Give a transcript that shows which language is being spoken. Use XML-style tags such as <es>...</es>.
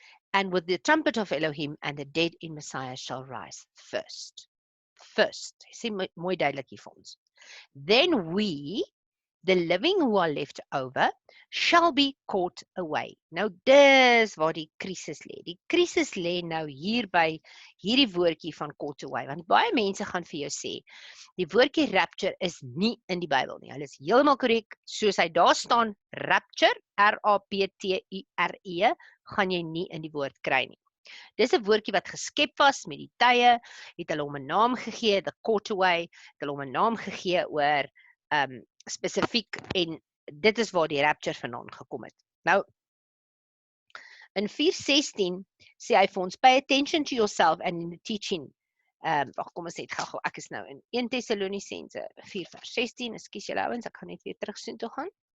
<en>And with the trumpet of Elohim and the dead in Messiah shall rise first. First.</en> <af>Sê mooi duidelik hier vir ons.</af> <en>Then we, the living who are left over, shall be caught away.</en> <af>Nou dis waar die krisis lê. Die krisis lê nou hier by hierdie woordjie van caught away, want baie mense gaan vir jou sê, die woordjie rapture is nie in die Bybel nie. Hulle is heeltemal korrek, soos hy daar staan, rapture, R-A-P-T-U-R-E, gaan jy nie in die woord kry nie. Dis 'n woordjie wat geskep was met die tye, het hulle hom 'n naam gegee, the caught away, het hulle hom 'n naam gegee oor spesifiek, en dit is waar die rapture vandaan gekom het. Nou, in 4:16 sê hy vir ons,</af> <en>pay attention to yourself and in the teaching.</en> <af>Kom ons net gou, ek is nou in 1 Tessalonisense 4 vers 16, ekskuus julle ouens, ek gaan net weer terug soontoe gaan.</af>